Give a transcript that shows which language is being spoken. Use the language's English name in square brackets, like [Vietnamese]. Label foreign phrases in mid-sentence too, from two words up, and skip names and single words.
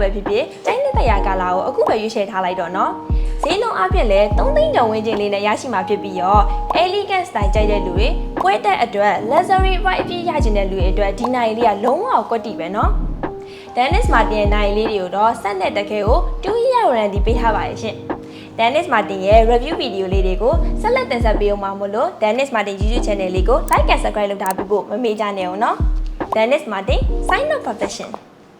[Burmese] ပဲဖြစ်ဖြစ်တိုင်းတဲ့တရားကာလကိုအခုပဲရွေးချယ်ထားလိုက်တော့နော်ဈေးလုံးအပြည့်လဲ3သိန်းကျော်ဝန်းကျင်လေးနဲ့ရရှိမှာဖြစ်ပြီးတော့ [English] elegant style [Burmese] ကြိုက်တဲ့လူတွေပွဲတက်အတွက် [English] luxury vibe [Burmese] အပြည့်ရချင်တဲ့လူတွေအတွက်ဒီနိုင်လေးကလုံးဝကွက်တီပဲနော်Dennis Martin ရဲ့နိုင်လေးတွေကိုတော့ဆက်နဲ့တကယ်ကို [English] 2 year warranty [Burmese] ပေးထားပါတယ်ရှင်Dennis Martin ရဲ့ [English] review video [Burmese] လေးတွေကိုဆက်လက်တင်ဆက်ပေးအောင်ပါမို့လို့ Dennis Martin YouTube channel လေးကို [English] like and subscribe [Burmese] လုပ်ထားပြီးဖို့မမေ့ကြနဲ့အောင်နော်Dennis Martin [English] sign of profession